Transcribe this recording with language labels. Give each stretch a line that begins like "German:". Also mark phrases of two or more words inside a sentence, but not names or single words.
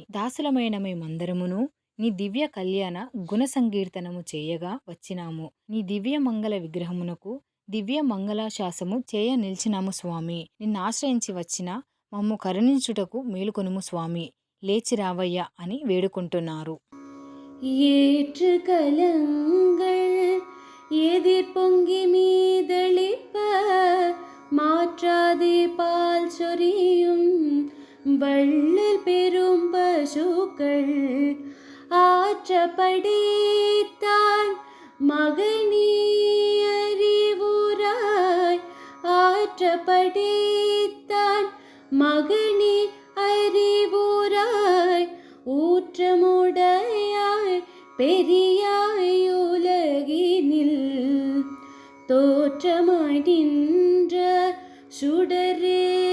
Telugu: దాసులమైన మేమందరమును నీ దివ్య కళ్యాణ గుణ సంకీర్తనము చేయగా వచ్చినాము. నీ దివ్య మంగళ విగ్రహమునకు దివ్య మంగళాశాసము చేయ నిలిచినాము స్వామి. నిన్నాశ్రయించి వచ్చిన మమ్ము కరుణించుటకు మేలుకొనుము స్వామి, లేచి రావయ్యా అని వేడుకుంటున్నారు.
Tamil: ஏற்று கலங்கள் எதிர் பொங்கி மீதளிப்ப மாற்றாதே பால் சொரியும் வள்ளல் பெரும் பசுக்கள் ஆற்றப்படைத்தான் மகனே அறிவுராய் ஆற்றப்படைத்தான் மகனே அறிவுராய் ஊற்றமுடையாய் பெரியாய் உலகினில் தோற்றமாய் நின்ற சுடரே,